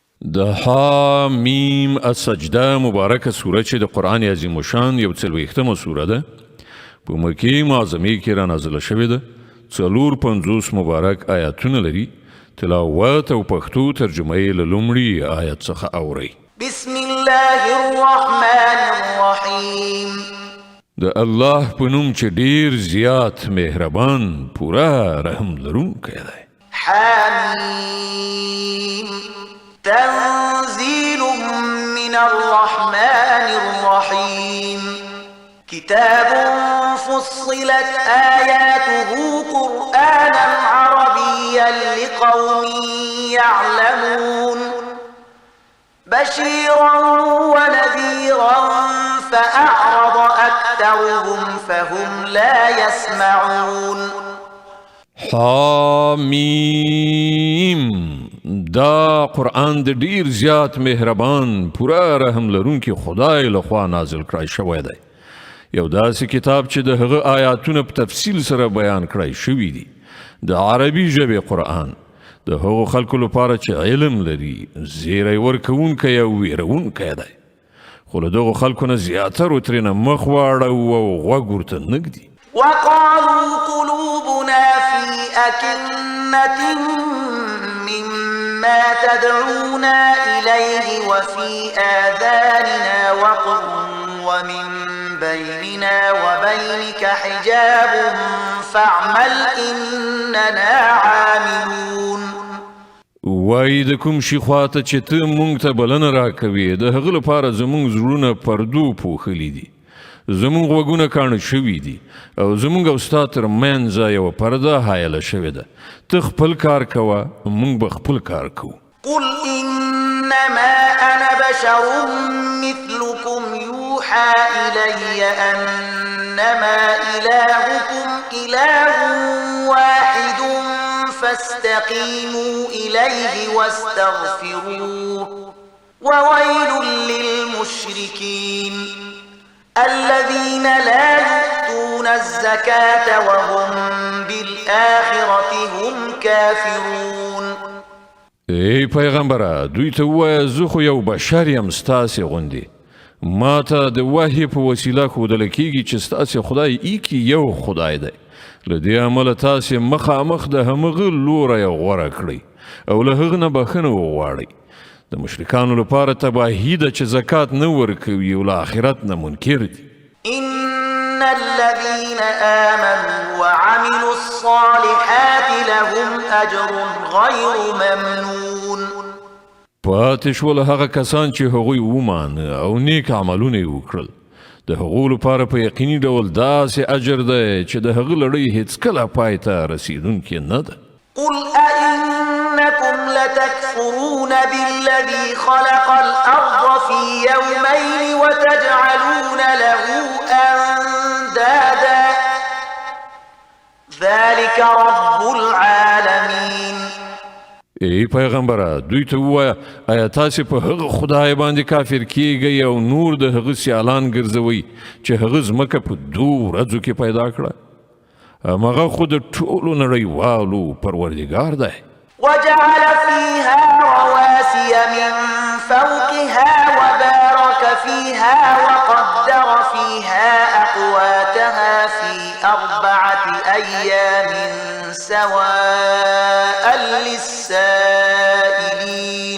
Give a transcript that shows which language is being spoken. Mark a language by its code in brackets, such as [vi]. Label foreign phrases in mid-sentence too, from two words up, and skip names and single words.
[ps] د حامیم السجده مبارکه سوره چې د قرآن عظیم الشان یو 40مه سوره ده په مکې معظمې کې را نازله شوې ده 450 مبارک آیاتونه لري تلاوت او پښتو ترجمه یې له لومړي آیت څخه اورئ [ar] بسم الله الرحمن الرحیم [ps] د الله په نوم چې ډیر زیات مهربان پورا رحم لرونکی دی [ar] حمیم تنزيل من الرحمن الرحيم كتاب فصلت آياته قرآنا عربيا لقوم يعلمون بشيرا ونذيرا فأعرض أكثرهم فهم لا يسمعون [ps] حامیم دا قرآن د ډیر زیات مهربان پورا رحم لرونکي خدای لخوا نازل کړای شوی دی یو داسې کتاب چې د هغه آیاتونه په تفصیل سره بیان کړای شوي دي د عربي ژبې قرآن د هغو خلکو لپاره چې علم لري زیری ورکوونکی او ویرونکی دی خو له دغو خلکو نه زیاترو ترېنه مخ واړو او غوږ ورته نږدي [ar] وقالوا قلوبنا في أكنة مما تدعونا إليه وفي آذاننا وقر ومن بيننا وبينك حجاب فاعمل إننا عاملون [ps] وای د کوم شي خواته چې ته مونږ ته بلنه راکوې د هغه لپاره زمونږ زړونه پردو پوښلي دي زمونږ غوږونه کاڼه شوي دي او زمونږ او ستا تر منځه یوه پرده حایله شوې ده ته خپل کار کوه مونږ به خپل کار کوو [ar] قل إنما أنا بشر مثلكم يوحى إلي أنما إلهكم إله واحد فاستقيموا إليه واستغفروه وويل للمشركين الذين لا يؤتون الزكاة وهم بالآخرة هم كافرون [ps] ای پیغمبره دوی ته ووایه زه خو یو بشر یم ستاسې غوندې ما ته د وحی په وسیله ښودله کېږي چې ستاسې خدای ایکي یو خدای دی له دې امله تاسې مخامخ د همغه لوری غوره کړئ او له هغه نه بښنه وغواړئ د مشرکانو لپاره تباهي ده چې زکات نه ورکوي او له آخرت نه منکر دي [ar] إن الذين آمنوا وعملوا الصالحات لهم أجر غير ممنون [ps] پاتې شول هغه کسان چې هغوی ومانه او نیک عملونه یې وکړل د هغو لپاره په یقیني ډول داسې اجر دی چې د هغه لړۍ هیڅکله پای ته رسیدونکې نه ده [ar] قل أئنكم لتكفرون بالذي خلق الأرض في يومين وتجعلون له أندادا ذلك رب العالمين [ps] ای پیغمبره دوی ته ووایه آیا تاسې په هغه خدای باندې کافر کیږئ او نور د هغه سیالان ګرځوئ چې هغه ځمکه په 2 ورځو کې پیدا کړه همغه خو د ټولو نړیوالو پروردګار دی [ar] وجعل فيها رواسي من فوقها وبارك فيها وقدر فيها أقواتها في 4 أيام سواء للسائلين